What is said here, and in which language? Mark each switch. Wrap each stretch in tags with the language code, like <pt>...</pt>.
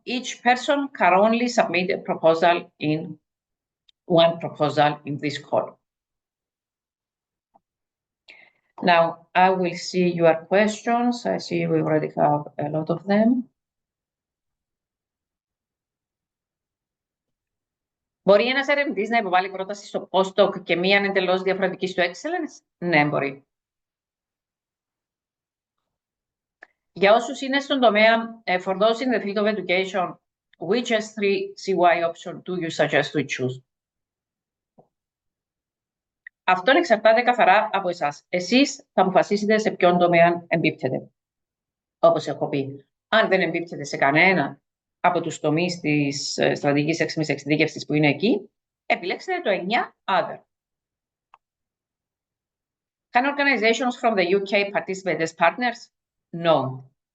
<en>Each person can only submit a proposal in one proposal in this call. Now, I will see your questions. I see we already have a lot of them.</en> <el>Μπορεί ένας ερευνητής να υποβάλει πρόταση στο postdoc και μία εντελώς διαφορετική στο excellence? Ναι, μπορεί. Για όσους είναι στον τομέα,</el> <en>for those in the field of education, which S3 CY option do you suggest we choose?</en> <el>Αυτό εξαρτάται καθαρά από εσάς. Εσείς θα αποφασίσετε σε ποιον τομέα εμπίπτετε. Όπως έχω πει, αν δεν εμπίπτετε σε κανένα από τους τομείς της στρατηγικής έξιμης εξειδίκευσης που είναι εκεί, επιλέξτε το 9 other.</el> <en>Can organizations from the UK participate as partners? No.</en>